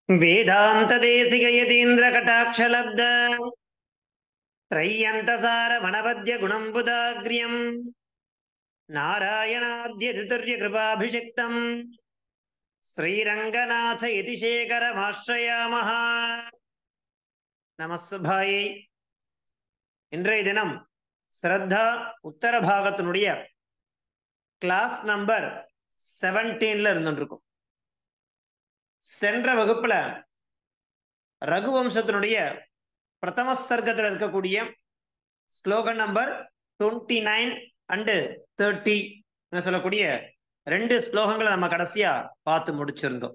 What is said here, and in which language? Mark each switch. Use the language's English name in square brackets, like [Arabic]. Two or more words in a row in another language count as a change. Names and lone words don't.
[Sanskrit] वेदांत देशिक यतीन्द्र कटाक्षलब्ध त्रय्यन्तसार मनवद्य गुणम्बुदाग्र्यम् नारायणाद्य कृपाभिषिक्तम् श्रीरंगनाथ यतिशेखरमाश्रयामः. நமஸ்பாயை. [Tamil] இன்றைய தினம் ஸ்ரத்தா உத்தர பாகத்தினுடைய [English] class number [Tamil] 17ல இருந்துருக்கும். சென்ற வகுப்புல ரகுவம்சத்தினுடைய பிரதம சர்க்கத்தில் இருக்கக்கூடிய ஸ்லோகன் [English] number 29 and 30 [Tamil] சொல்லக்கூடிய ரெண்டு ஸ்லோகங்களை நம்ம கடைசியா பார்த்து முடிச்சிருந்தோம்.